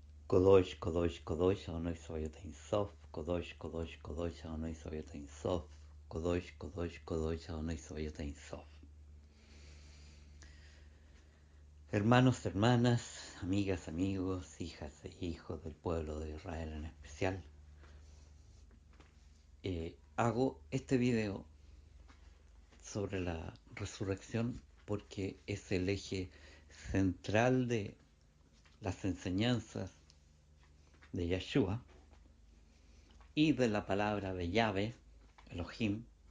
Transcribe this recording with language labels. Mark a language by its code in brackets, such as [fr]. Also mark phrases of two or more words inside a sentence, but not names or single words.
[he] קדוש, קדוש, קדוש, אדוני צבאות אין סוף, קדוש, קדוש, קדוש, אדוני צבאות אין סוף, קדוש, קדוש, קדוש, אדוני צבאות אין סוף. [es] Hermanos, hermanas, amigas, amigos, hijas e hijos del pueblo de Israel en especial, hago este video sobre la resurrección porque es el eje central de las enseñanzas de Yeshua y de la palabra de Yahvé, Elohim,